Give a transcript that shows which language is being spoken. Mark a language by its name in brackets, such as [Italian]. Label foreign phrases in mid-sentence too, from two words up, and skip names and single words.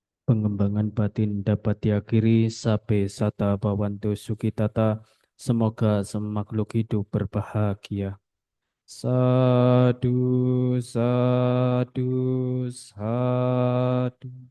[Indonesian] pengembangan batin dapat diakhiri [Pali] sabe sata bawantu sukitata. [Indonesian] Semoga semakhluk hidup berbahagia. [Pali] Sadu, sadu, sadu.